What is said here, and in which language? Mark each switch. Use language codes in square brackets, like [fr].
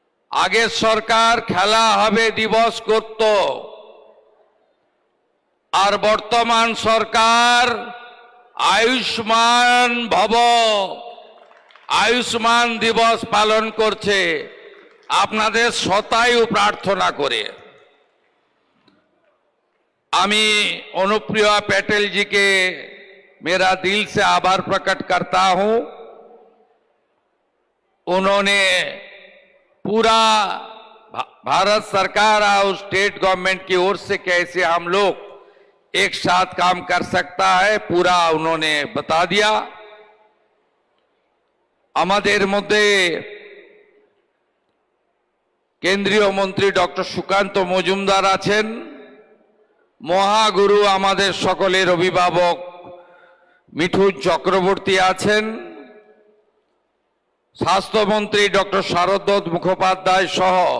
[bn] আগের সরকার খেলা হবে দিবস করত, আর বর্তমান সরকার আয়ুষ্মান ভব, আয়ুষ্মান দিবস পালন করছে আপনাদের শতায়ু প্রার্থনা করে। [hi] আমি অনুপ্রিয়া पटेल जी के मेरा दिल से आभार प्रकट करता हूं। उन्होंने पूरा भारत सरकार और स्टेट गवर्नमेंट की ओर से कैसे हम लोग एक साथ काम कर सकता है, पूरा उन्होंने बता दिया। [bn] আমাদের মধ্যে কেন্দ্রীয় মন্ত্রী ডক্টর সুকান্ত মজুমদার আছেন, মহাগুরু আমাদের সকলের অভিভাবক মিঠুন চক্রবর্তী আছেন, স্বাস্থ্যমন্ত্রী ডক্টর শারদ মুখোপাধ্যায় সহ,